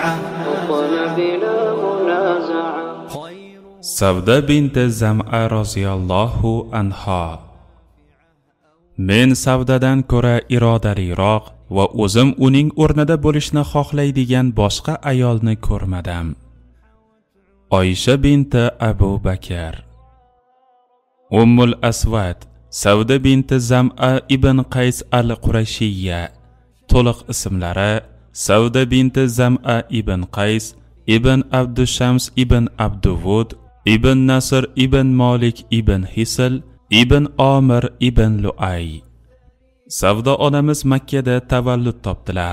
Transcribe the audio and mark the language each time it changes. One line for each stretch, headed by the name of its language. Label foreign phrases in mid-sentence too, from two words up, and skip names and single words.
Uzbek: Savda binti Zam'a
Arabic: رضي الله عنها:
Uzbek: Men Savdadan ko'ra irodaliroq va o'zim uning o'rnida bo'lishni xohlaydigan boshqa ayolni ko'rmadim. Oysha binti Abu Bakr. Ummul Aswad Savda binti Zam'a ibn Qays al-Qurashiyya. To'liq ismlari Savda binti Zam'a ibn Qays ibn Abdushams ibn Abduvud ibn Nasr ibn Malik ibn Hisl ibn Omir ibn Lu'ay. Savda onamiz Makkada tavallud topdilar.